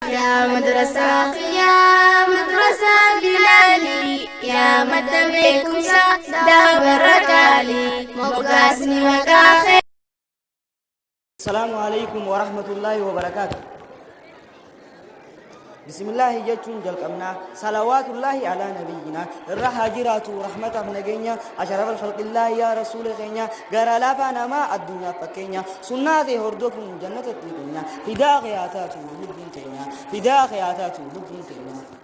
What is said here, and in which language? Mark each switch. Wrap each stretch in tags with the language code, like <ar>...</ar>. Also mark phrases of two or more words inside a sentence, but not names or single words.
<om>Yaa madrasaa, yaa madrasaa Bilaali, yaa madda beekumsa daabarra kaali, moggaasni maqaa kee.</om> <ar>السلام عليكم ورحمة الله وبركاته. بسم الله</ar> <om>jechuun jalqabnaa.</om> <ar>صلوات الله على نبينا.</ar> <om>Irra haa jiraatu rahmataaf nageenya.</om> <ar>أشرف خلق الله</ar> <om>yaa rasuula keenya. Gara laafaa namaa addunyaaf fakkeenya. Sunnaa ta'e hordofuun jannatatti keenya. Fidaa qiyaataa tu lubbuun keenya. Fidaa qiyaataa tu lubbuun keenya.</om>